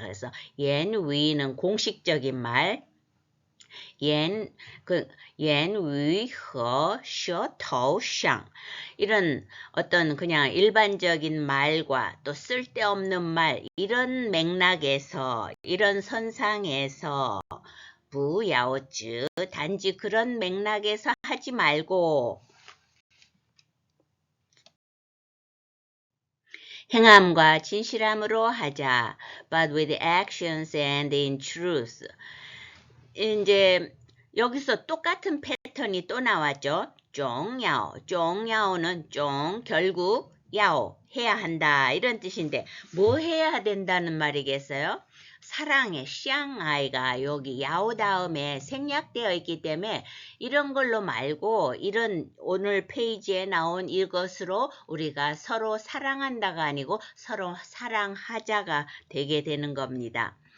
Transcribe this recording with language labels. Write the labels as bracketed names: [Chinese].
[Korean] 그래서 옌위는 공식적인 말, 옌위 [Chinese] 和舌头上 [Korean] 이런 어떤 그냥 일반적인 말과 또 쓸데없는 말 이런 맥락에서 이런 선상에서 [Chinese] 不要 [Korean] 즈 단지 그런 맥락에서 하지 말고 행함과 진실함으로 하자. [English] But with actions and in truth. [Korean] 이제 여기서 똑같은 패턴이 또 나왔죠. 종야오는 결국 야오 해야 한다 이런 뜻인데 뭐 해야 된다는 말이겠어요? 사랑의 샹아이가 여기 야오 다음에 생략되어 있기 때문에 이런 걸로 말고 이런 오늘 페이지에 나온 이것으로 우리가 서로 사랑한다가 아니고 서로 사랑하자가 되게 되는 겁니다.